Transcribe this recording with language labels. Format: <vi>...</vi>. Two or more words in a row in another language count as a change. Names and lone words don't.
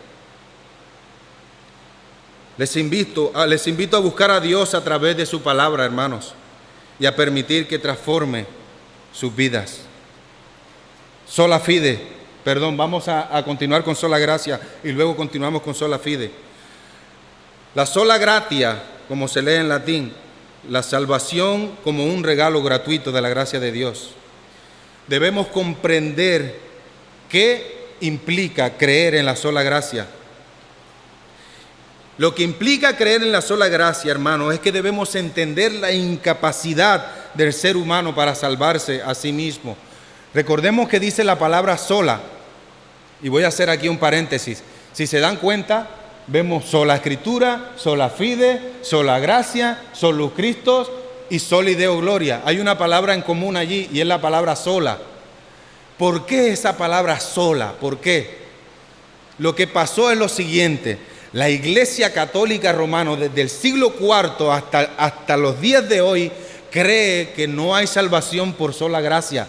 <es>Les invito a buscar a Dios a través de su palabra, hermanos, y a permitir que transforme sus vidas.</es> <la>Sola fide,</la> <es>vamos a continuar con sola gracia y luego continuamos con</es> <la>sola fide. La sola gratia,</la> <es>como se lee en latín, la salvación como un regalo gratuito de la gracia de Dios. Debemos comprender qué implica creer en la sola gracia. Lo que implica creer en la sola gracia, hermano, es que debemos entender la incapacidad del ser humano para salvarse a sí mismo. Recordemos que dice la palabra sola, y voy a hacer aquí un paréntesis. Si se dan cuenta, vemos sola escritura,</es> <la>sola fide,</la> <es>sola gracia,</es> <la>solus Christus y soli Deo gloria.</la> <es>Hay una palabra en común allí y es la palabra sola. ¿Por qué esa palabra sola? ¿Por qué? Lo que pasó es lo siguiente: la Iglesia Católica Romana desde el siglo IV hasta los días de hoy cree que no hay salvación por sola gracia.</es>